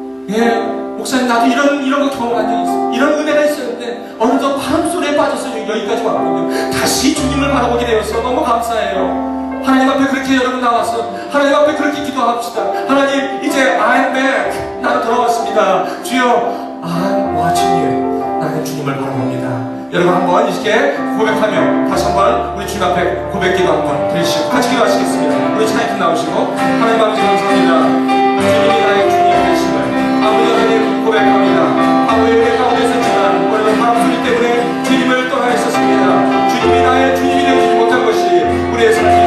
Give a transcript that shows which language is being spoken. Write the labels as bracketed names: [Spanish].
[Korean] 예, 목사님 나도 이런 거 경험한 적이 있어요. 이런 은혜가 있었는데 어느덧 바람 소리에 빠져서 여기까지 왔거든요. 다시 주님을 바라보게 되어서 너무 감사해요. 하나님 앞에 그렇게 여러분 나와서 하나님 앞에 그렇게 기도합시다. 하나님 이제 [English] I'm back. [Korean] 나는 돌아왔습니다. 주여 [English] I'm watching you. [Korean] 나는 주님을 바라봅니다. 여러분 한번 이렇게 고백하며 다시 한번 우리 주님 앞에 고백기도 한번 드리시고 같이 기도하시겠습니다. 우리 차이트 나오시고 하나님 아버지 감사합니다. 주님이 나의 주님 되심을 아버지 하나님 고백합니다. 아버지 은혜 가운데 있었지만 오늘은 바람 소리 때문에 주님을 떠나 있었습니다. 주님이 나의 주님이 되지 못한 것이 우리의 삶